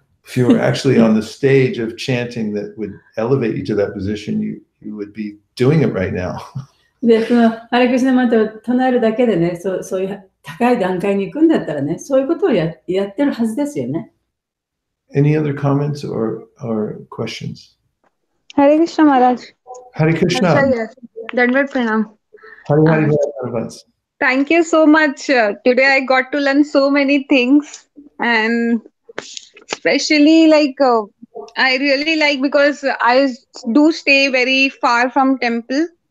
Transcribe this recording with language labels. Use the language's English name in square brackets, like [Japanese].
[English] If you were actually on the stage of chanting that would elevate you to that position, you would be doing it right now. [Japanese] で、そのハレクシナマントを唱えるだけでね、そういう高い段階に行くんだったらね、そういうことをやってるはずですよね。 [English] Any other comments or questions? Hare Krishna Maharaj. Hare Krishna. Dandavat Pranam. Hare. Thank you so much. Today I got to learn so many things, and especially I really like because I do stay very far from temple.